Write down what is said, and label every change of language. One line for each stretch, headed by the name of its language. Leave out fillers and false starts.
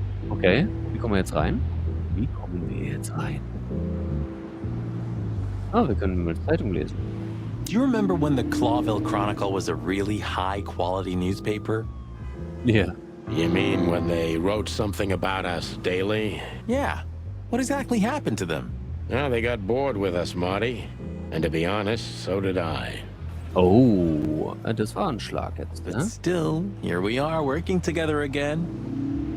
German: Okay, wie kommen wir jetzt rein? Wie kommen wir jetzt rein? Ah, wir können mal Zeitung lesen.
English: Do you remember when the Clawville Chronicle was a really high-quality newspaper?
German: Ja.
English: You mean when they wrote something about us daily? Yeah. What exactly happened to them? Well, they got bored with us, Marty. And to be honest, so did I.
German: Oh, das war ein Schlag jetzt,
English: But
German: ne?
English: still, here we are working together again.